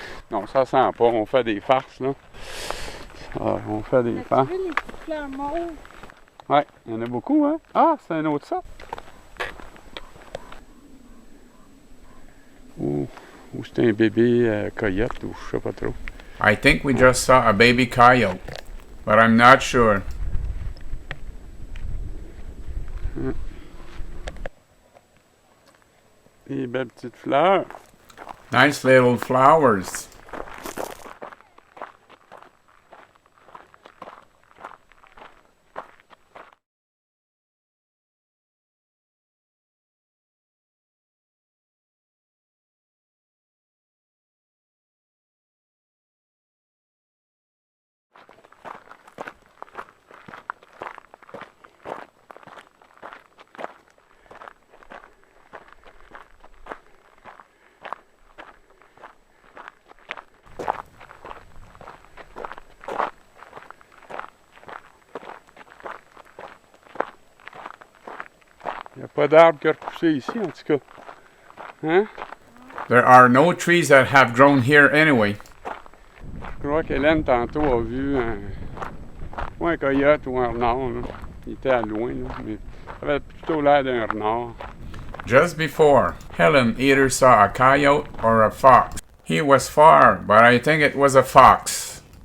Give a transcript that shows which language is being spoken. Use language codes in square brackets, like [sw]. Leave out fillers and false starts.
[fr] Non, ça sent pas. On fait des farces, là. On fait des farces. Tu veux les petites fleurs mauves? Ouais, il y en a beaucoup, hein? Ah, c'est un autre sorte. Ou c'est un bébé coyote, ou je sais pas trop. [en] I think we just saw a baby coyote, but I'm not sure. [fr] Des belles petites fleurs. [en] Nice little flowers. [fr] Pas d'arbres qui ont repoussé ici, en tout cas. Hein? [en] There are no trees that have grown here anyway. [fr] Je crois qu'Hélène, tantôt, a vu un coyote ou un renard. Là. Il était à loin, là, mais ça avait plutôt l'air d'un renard. [en] Just before, Helen either saw a coyote or a fox. He was far, but I think it was a fox.